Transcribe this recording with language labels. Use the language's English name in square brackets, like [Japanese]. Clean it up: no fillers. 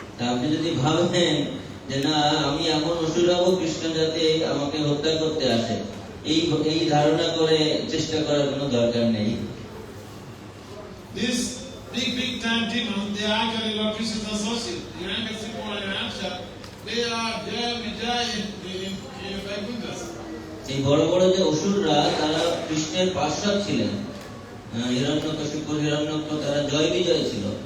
[Bangla] আপনি যদি ভাবেন যে না আমি এমন অসুর হব কৃষ্ণ যাতে আমাকে হত্যা করতে আসে, এই ধারণা করে চেষ্টা করার কোনো দরকার নেই। [English] These big time demons, they are actually Lord Krishna's associates. The Yankasipo and Ramsha, they are there in Vaikuntha. [Bangla] এই বড় বড় যে অসুররা, তারা কৃষ্ণের পার্শ্বদ ছিলেন। হিরণ্যকশিপু, হিরণ্যক, তারা জয় বিজয় ছিল।